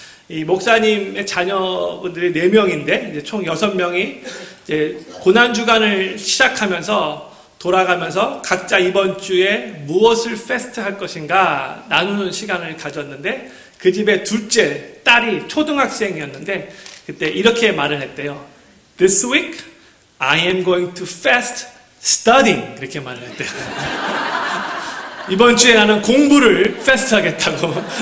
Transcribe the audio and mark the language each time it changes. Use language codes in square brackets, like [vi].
[ko] 이 목사님의 자녀분들이 4명인데 이제 총 6명이 이제 고난주간을 시작하면서 돌아가면서 각자 이번 주에 무엇을 패스트할 것인가 나누는 시간을 가졌는데 그 집의 둘째 딸이 초등학생이었는데 그때 이렇게 말을 했대요. [en] This week I am going to fast studying. [ko] 이렇게 말을 했대요. 이번 주에 나는 공부를 패스트 하겠다고.